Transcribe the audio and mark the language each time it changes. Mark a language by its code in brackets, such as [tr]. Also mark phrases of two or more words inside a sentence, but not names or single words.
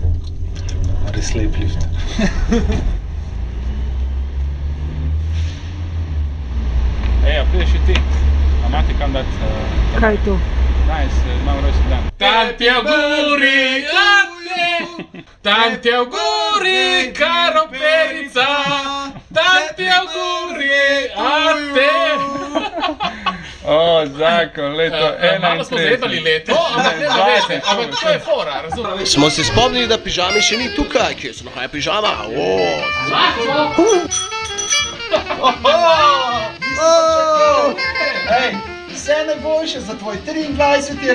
[sl] Res lep lift. Ej, a prideš i ti? A mati kam dati? Kaj je to? Imam rojstni dan. Tam ti je v gori, tam ti je v gori. [it] auguri, caro Perica, tanti auguri a te. [sl] O, zakon, leto 31. Malo smo zajebali leto, ampak ne zavete, ampak to je fora, razumem. Smo se spomnili, da pižami še ni tukaj, kje se nahaja pižama? Ej, vse najboljše za tvoj 23.